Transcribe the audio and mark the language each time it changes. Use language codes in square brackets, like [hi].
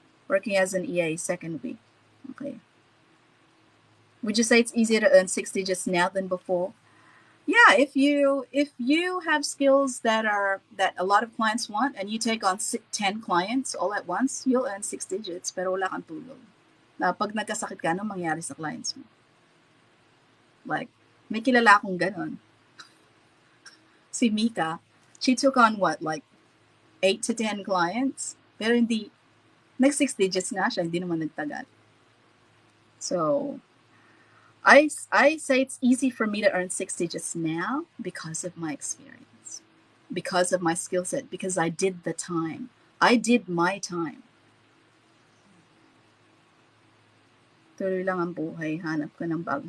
[en] Working as an EA second week. Okay. Would you say it's easier to earn 6 digits now than before? Yeah, if you have skills that a lot of clients want and you take on 10 clients all at once, you'll earn 6 digits [tl] pero wala kang tulog. Na pag nagkasakit ka, anong mangyari sa clients mo? Like, may kilala akong ganon. [en] Si Mika, she took on what, like 8 to 10 clients? [tl] Pero hindi, nag 6 digits na siya, hindi naman nagtagal. [en] So, I say it's easy for me to earn 6 digits now because of my experience, because of my skill set, because I did the time. I did my time. [tl] Tuloy lang ang buhay, hanap ko ng bag.